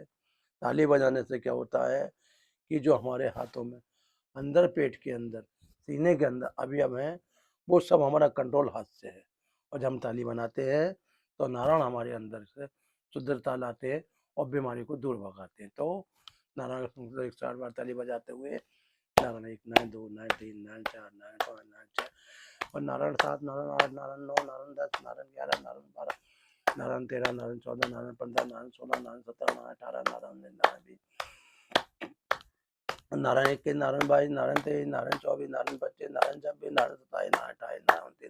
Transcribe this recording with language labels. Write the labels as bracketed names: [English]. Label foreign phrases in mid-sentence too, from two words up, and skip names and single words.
[Hindi] ताली बजाने से क्या होता है कि जो हमारे हाथों में अंदर पेट के अंदर सीने के अंदर अवयव हैं वो सब हमारा कंट्रोल हाथ से है, और जब हम ताली बनाते हैं तो नारायण हमारे अंदर से शुद्धता लाते हैं और बीमारी को दूर भगाते हैं। तो नारायण 108 बार ताली बजाते हुए नारायण 1, नारायण 2, नारायण 3, नारायण 4, नारायण 5, नारायण 6 और नारायण 7, नारायण 8, नारायण 9, नारायण 10, नारायण 11, नारायण 12, नारायण 13, नारायण 14, नारायण 15, नारायण 16, नारायण 17, नारायण 18, नारायण 19, नारायण 20, नारायण 21, नारायण 22, नारायण 23, नारायण 24, नारायण 25, नारायण 26, नारायण 27, नारायण 28, नारायण 29,